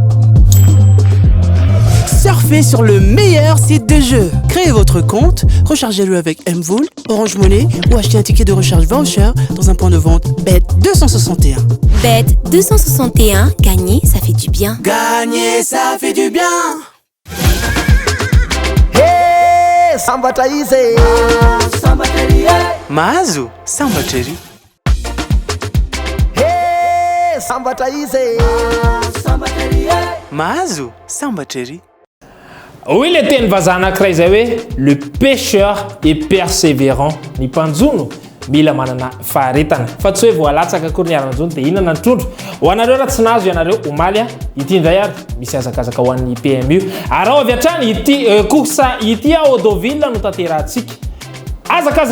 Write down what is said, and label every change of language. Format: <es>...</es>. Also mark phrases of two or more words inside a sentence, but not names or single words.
<fr>Surfez sur le meilleur site de jeu. Créez votre compte, rechargez-le avec Mvool, Orange Money ou achetez un ticket de recharge voucher dans un point de vente Bet 261. Bet 261, gagner, ça fait du bien. Gagner, ça fait du bien.</fr> <mg>Hey, sambatra izy. Sambatra ery Mahazo sambatra ery. Hey, sambatra izy. Sambatra ery Mahazo sambatra ery. Oui, le teny vazaha anankiray zay hoe</mg> <fr>le pêcheur est persévérant</fr> <mg>ny mpanjono mila manana faharetana fa tsy hoe voalatsaka akory ny aranjony dia inona ny trondro ho anareo raha tsy nazo ianareo omaly ity indray ary misy azakazaka ho an'ny PMU ary ao avy hatrany ity kosa ity Odoville no tanterahantsika azakazaka</mg>